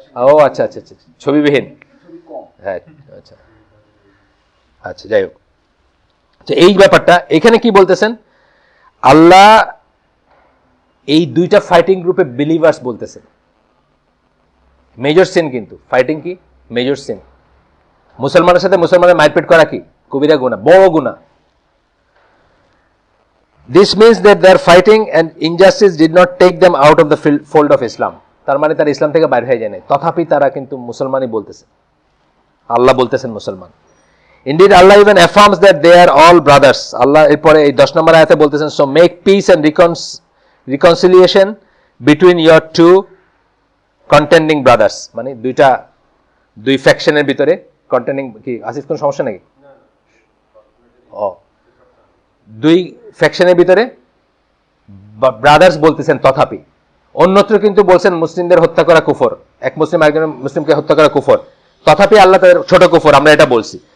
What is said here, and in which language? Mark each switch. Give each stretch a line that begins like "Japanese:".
Bangla: ও আচ্ছা আচ্ছা আচ্ছা, ছবিবিহীন। হ্যাঁ আচ্ছা আচ্ছা, যাই হোক, এই ব্যাপারটা এখানে কি বলতেছেন আল্লাহ, এই দুইটা ফাইটিং গ্রুপে বিলিভার্স বলতেছেন। মেজর সিন কিন্তু ফাইটিং কি মেজর সিন, মুসলমানের সাথে মুসলমানের মারপিট করা কি কবিরা গুনাহ, বড় গুনাহ।
English: This means that their fighting and injustice did not take them out of the fold of Islam.
Bangla: তার মানে তারা ইসলাম থেকে বাইরে হয়ে যায় না, তথাপি তারা কিন্তু মুসলমানই বলতেছে, আল্লাহ বলতেছেন মুসলমান।
English: Indeed, Allah even affirms that they are all brothers.
Bangla: আল্লাহ এরপরে এই 10 নম্বর আয়াতে বলতেছেন,
English: so make peace and reconciliation between your two contending brothers.
Bangla: মানে দুই ফ্যাকশনের ভিতরে কন্টেন্ডিং কি আসিফ, কোন সমস্যা নাকি? দুই ফ্যাকশনের ভিতরে ব্রাদার্স বলতেছেন, তথাপি অন্যত্র কিন্তু বলছেন মুসলিমদের হত্যা করা কুফর, এক মুসলিম একজন মুসলিমকে হত্যা করা কুফর, তথাপি আল্লাহ তাদের ছোট কুফর, আমরা এটা বলছি।